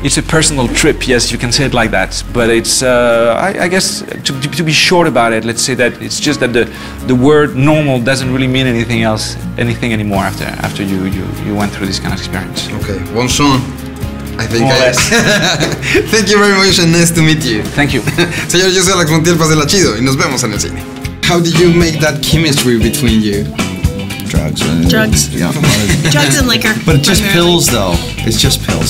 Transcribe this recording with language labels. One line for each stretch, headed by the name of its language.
English: It's a personal trip, yes, you can say it like that. But it's, I guess, to be short about it, let's say that it's just that the word normal doesn't really mean anything anymore after you went through this kind of experience. Okay, bon son. I think More or less. Thank you very much and nice to meet you. Thank you.
Spanish: Señor, yo soy Alex Montiel, pásela chido y nos vemos en el cine.
English: How did you make that chemistry between you? Drugs. Drugs. Yeah. Drugs and liquor. But just primarily. pills, though. It's just pills.